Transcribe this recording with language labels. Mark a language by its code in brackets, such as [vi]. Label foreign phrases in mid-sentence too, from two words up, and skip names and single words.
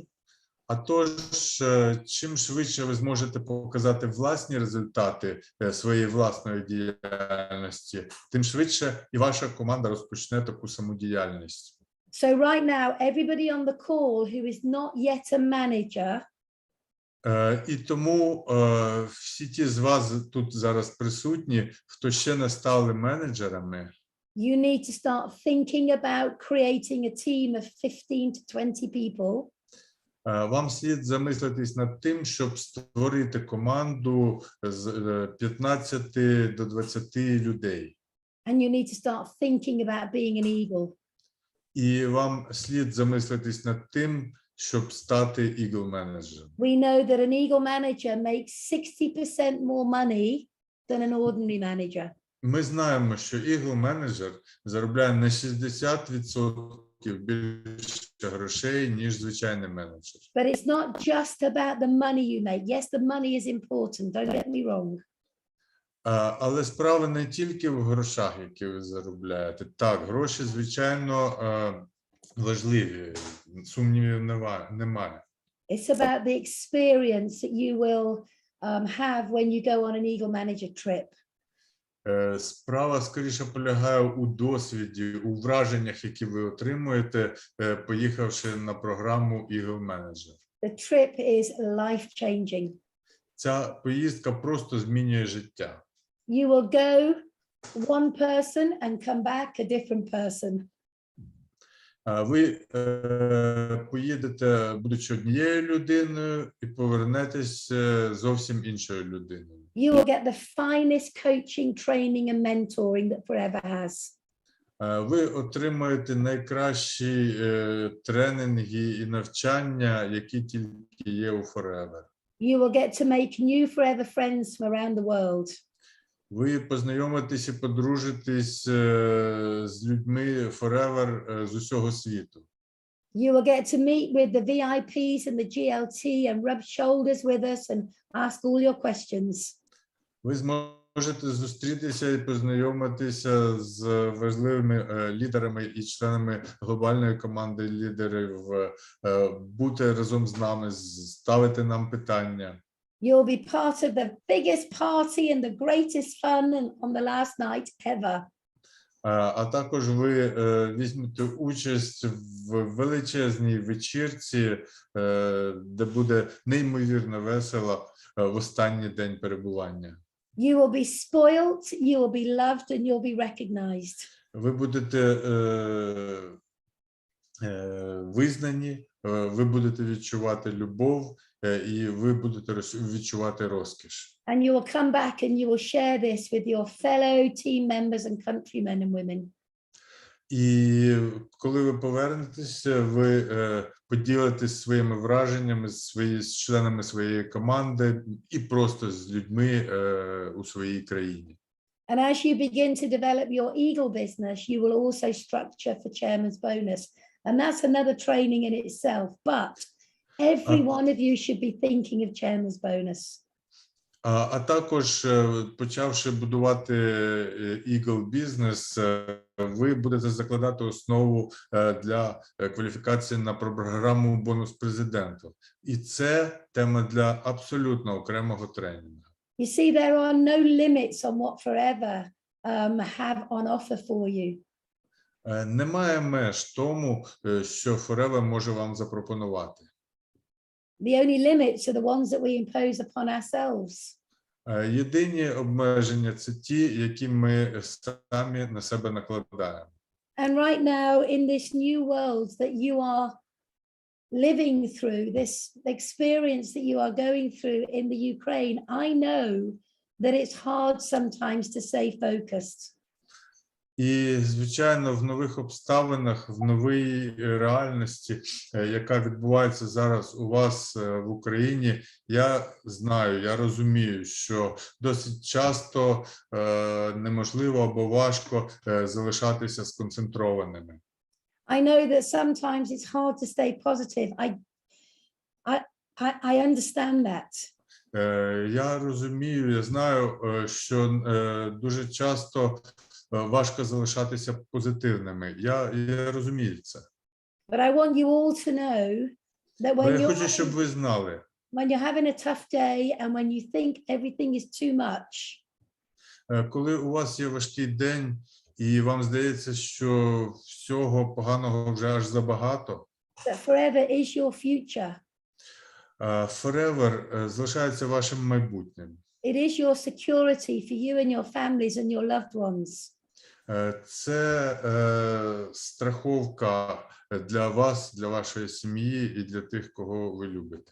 [uk] А тож, чим швидше ви зможете показати власні результати своєї власної діяльності, тим швидше і ваша команда розпочне таку саму діяльність. [en] So right now, everybody on the call who is not yet a manager, [uk] І тому всі ті з вас тут зараз присутні, хто ще не стали менеджерами, [en] you need to start thinking about creating a team of 15 to 20 people. [uk] вам слід замислитись над тим, щоб створити команду з 15 до 20 людей. [en] And you need to start thinking about being an eagle. [uk] І вам слід замислитись над тим, щоб стати Eagle Manager. [en] We know that an eagle manager makes 60% more money than an ordinary manager. [uk] Ми знаємо, що Eagle Manager заробляє на 60% більше грошей, ніж звичайний менеджер. [en] But it's not just about the money you make. Yes, the money is important, don't get me wrong. [uk] Але справа не тільки в грошах, які ви заробляєте. Так, гроші, звичайно, важливі, сумнівів немає. [en] It's about the experience that you will have when you go on an eagle manager trip. [uk] Справа, скоріше, полягає у досвіді, у враженнях, які ви отримуєте, поїхавши на програму Eagle Manager. [en] The trip is life-changing. [uk] Ця поїздка просто змінює життя. [en] You will go one person and come back a different person. [uk] Ви поїдете, будучи однією людиною, і повернетесь зовсім іншою людиною. [en] You will get the finest coaching, training and mentoring that Forever has. [uk] Ви отримаєте найкращі тренінги і навчання, які тільки є у Forever. [en] You will get to make new Forever friends from around the world. [uk] Ви познайомитесь і подружитесь з людьми Forever з усього світу. [en] You will get to meet with the VIPs and the GLT and rub shoulders with us and ask all your questions. [uk] Ви зможете зустрітися і познайомитися з важливими лідерами і членами глобальної команди лідерів, бути разом з нами, ставити нам питання. [en] You'll be part of the biggest party and the greatest fun on the last night ever. [uk] А також ви візьмете участь в величезній вечірці, де буде неймовірно весело в останній день перебування. [en] You will be spoilt, you will be loved, and you'll be recognized. [uk] Ви будете визнані, ви будете відчувати любов, і ви будете відчувати розкіш. [en] And you will come back and you will share this with your fellow team members and countrymen and women. [uk] І коли ви повернетеся, ви поділитесь своїми враженнями з членами своєї команди і просто з людьми у своїй країні. [en] And as you begin to develop your Eagle business, you will also structure for chairman's bonus. And that's another training in itself. But every one of you should be thinking of chairman's bonus. [uk] А також, почавши будувати Eagle бізнес, ви будете закладати основу для кваліфікації на програму бонус президенту. І це тема для абсолютно окремого тренінгу. [en] You see, there are no limits on what Forever have on offer for you. [uk] Немає меж тому, що Forever може вам запропонувати. [en] The only limits are the ones that we impose upon ourselves. [uk] Єдині обмеження – це ті, які ми самі на себе накладаємо. [en] And right now, in this new world that you are living through, this experience that you are going through in the Ukraine, I know that it's hard sometimes to stay focused. [uk] І, звичайно, в нових обставинах, в новій реальності, яка відбувається зараз у вас в Україні, я знаю, я розумію, що досить часто неможливо або важко залишатися сконцентрованими. [en] I know that sometimes it's hard to stay positive. I understand that. [uk] Я розумію, я знаю, що дуже часто важко залишатися позитивними. Я розумію це. [en] But I want you all to know that when [uk] Я хочу, щоб ви знали, [en] when you're having a tough day and when you think everything is too much, [uk] коли у вас є важкий день і вам здається, що всього поганого вже аж забагато, [en] that Forever is your future. [uk] Forever залишається вашим майбутнім. [en] It is your security for you and your families and your loved ones. [uk] Це страховка для вас, для вашої сім'ї і для тих, кого ви любите.